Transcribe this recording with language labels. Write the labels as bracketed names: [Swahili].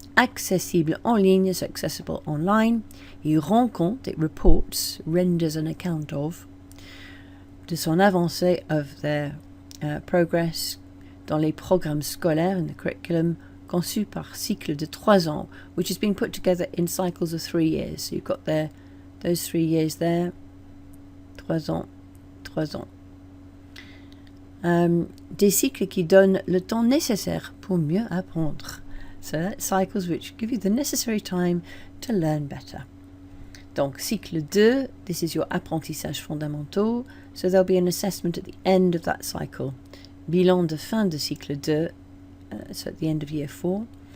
[French] Accessible en ligne, [English] so accessible online. [French] Il rend compte, [English] it reports, renders an account of, [French] de son avancée, [English] of their progress [French] dans les programmes scolaires, [English] in the curriculum, [French] conçu par cycle de 3 ans, [English] which has been put together in cycles of 3 years. So you've got there, those 3 years there, [French] 3 ans, 3 ans. Des cycles qui donnent le temps nécessaire pour mieux apprendre. [English] So that's cycles which give you the necessary time to learn better. Donc, cycle 2, this is your apprentissage fondamentaux. So there'll be an assessment at the end of that cycle. [French] Bilan de fin de cycle 2, [English] so at the end of year 4.